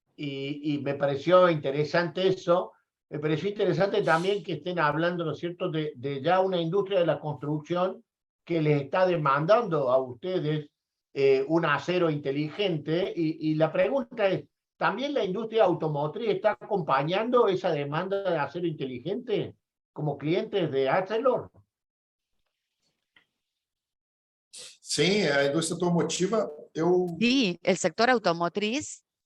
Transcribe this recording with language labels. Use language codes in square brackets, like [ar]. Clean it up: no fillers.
[es] Y me pareció interesante eso. Me pareció interesante también que estén hablando, ¿no es cierto?, de ya una industria de la construcción que les está demandando a ustedes un acero inteligente. Y la pregunta es, ¿también la industria automotriz está acompañando esa demanda de acero inteligente como clientes de Arcelor? [pt] Sim, a indústria automotiva, [es] Sí, el sector automotriz.